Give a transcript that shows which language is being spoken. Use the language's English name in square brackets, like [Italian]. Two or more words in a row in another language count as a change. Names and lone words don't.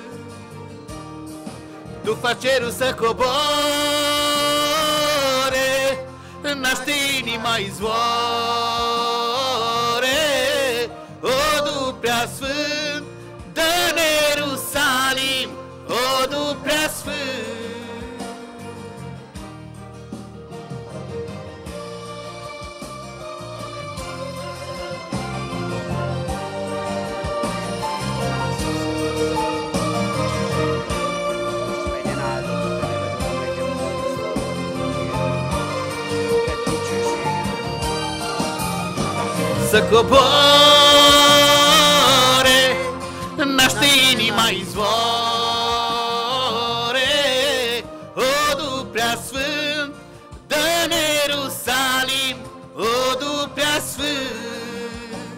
[Romanian] Tu faci cerul să coboare, naște inima izvoare. O Du prea sfânt, dă-ne Ierusalim, o Du prea sfânt. [Hungarian] Legyen áldott a te neved, Uram, legyen magasztalva. Te dicsőséged. [Romanian] Să coboare, naște inima izvoare. O Du prea sfânt, dă-ne Ierusalim, o Du prea sfânt.